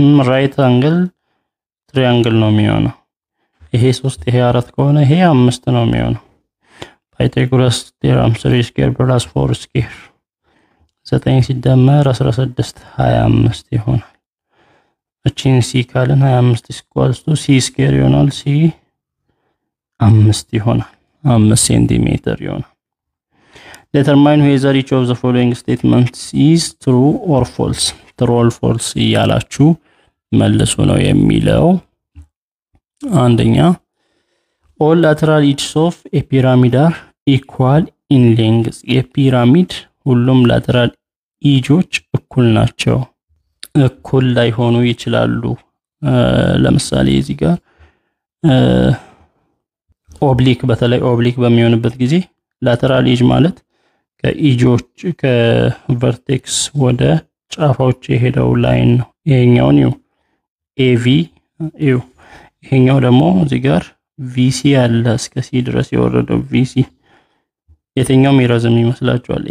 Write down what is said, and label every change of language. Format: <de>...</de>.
<am>ራይት አንግል ትሪያንግል ነው የሚሆነው። ይሄ 3 ይሄ 4 ከሆነ ይሄ 5 ነው የሚሆነው። ፓይታጎረስ ቴረም 3 ስኩዌር + 4 ስኩዌር 9 ሲደመር 16 25 ይሆናል። እቺን ሲ ካልን 25 = c ስኩዌር ይሆናል። c 5 ይሆናል። 5 ሴንቲሜትር ይሆናል።</am> <en>determine whether each of the following statements is true or false. true or false</en> <am>ያላችሁ መልሱ ነው የሚለው። አንደኛ</am> <en>all lateral edges of a pyramid are equal in length.</en> <am>የፒራሚድ ሁሉም lateral edges እኩል ናቸው። እኩል ላይሆኑ ይችላሉ። ለምሳሌ እዚህ ጋር ኦብሊክ በተለይ ኦብሊክ በሚሆንበት ጊዜ lateral edge ማለት ከኢጆች ከቨርቴክስ ወደ ጫፎች የሄደው ላይን ነው። ይሄኛውን AV ይሄኛው ደግሞ እዚህ ጋር VC አለ እስከ C ድረስ የወረደው VC የትኛው የሚረዝም ይመስላችኋል?</am>